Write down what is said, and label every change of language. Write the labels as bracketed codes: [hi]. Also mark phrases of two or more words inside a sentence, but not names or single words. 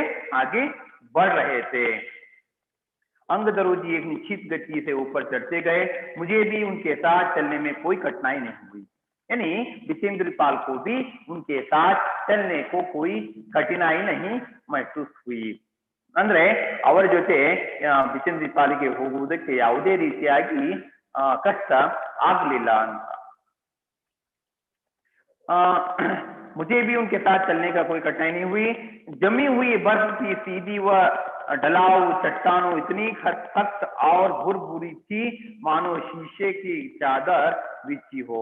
[hi] आगे बढ़ रहे थे। अंगदरोजी एक निश्चित गति से ऊपर चढ़ते गए, मुझे भी उनके साथ चलने में कोई कठिनाई नहीं हुई। यानी बिचेंद्रपाल को भी उनके साथ चलने को कोई कठिनाई नहीं महसूस हुई। [kn] ಅಂದ್ರೆ ಅವರ ಜೊತೆ ಬಿಚೇಂದ್ರಪಾಲಿಗೆ ಹೋಗುವುದಕ್ಕೆ ಯಾವುದೇ ರೀತಿಯಾಗಿ ಕಷ್ಟ ಆಗಲಿಲ್ಲ ಅಂತ। [hi] मुझे भी उनके साथ चलने का कोई कठिनाई नहीं हुई। जमी हुई बर्फ की सीधी व ढलाऊ चट्टानों इतनी सख्त और भुरभुरी थी मानो शीशे की चादर बिछी हो।